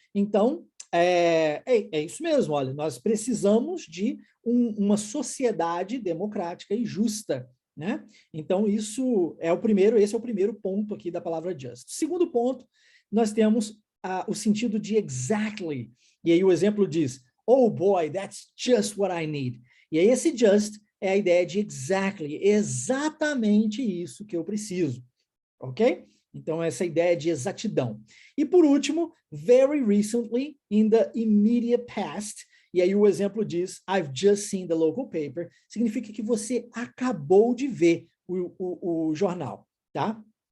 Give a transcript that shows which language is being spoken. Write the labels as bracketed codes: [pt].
[pt] Então, é isso mesmo, olha, nós precisamos de uma sociedade democrática e justa, né? Então, esse é o primeiro ponto aqui da palavra just. Segundo ponto, nós temos o sentido de exactly. E aí o exemplo diz, [en] oh boy, that's just what I need. [pt] E aí esse just é a ideia de exactly, exatamente isso que eu preciso, ok? Então essa ideia de exatidão. E por último, [en] very recently, in the immediate past, [pt] E aí o exemplo diz, [en] I've just seen the local paper, [pt] significa que você acabou de ver o jornal, tá?